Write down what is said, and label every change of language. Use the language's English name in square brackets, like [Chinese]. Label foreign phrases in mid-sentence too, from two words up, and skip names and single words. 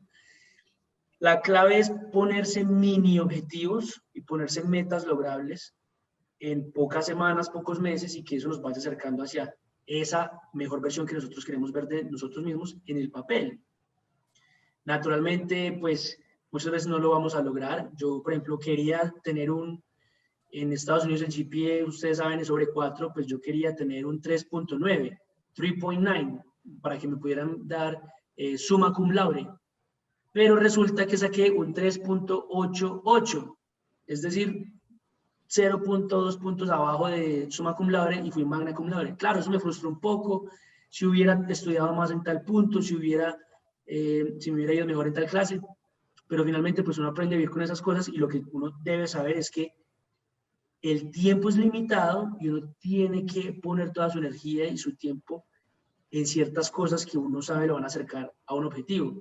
[Spanish] La clave es ponerse mini objetivos y ponerse metas logrables en pocas semanas, pocos meses, y que eso nos vaya acercando hacia esa mejor versión que nosotros queremos ver de nosotros mismos en el papel. Naturalmente, pues muchas veces no lo vamos a lograr. Yo, por ejemplo, quería tener en Estados Unidos el GPA, ustedes saben, es sobre 4, pues yo quería tener un 3.9, 3.9, para que me pudieran dar [Latin] summa cum laude. [Spanish] Pero resulta que saqué un 3.88, es decir, 0.2 puntos abajo de [Latin] summa cum laude [Spanish] y fui [Latin] magna cum laude. [Spanish] Claro, eso me frustró un poco. Si hubiera estudiado más en tal punto, si me hubiera ido mejor en tal clase, pero finalmente pues uno aprende a vivir con esas cosas, y lo que uno debe saber es que el tiempo es limitado y uno tiene que poner toda su energía y su tiempo en ciertas cosas que uno sabe lo van a acercar a un objetivo.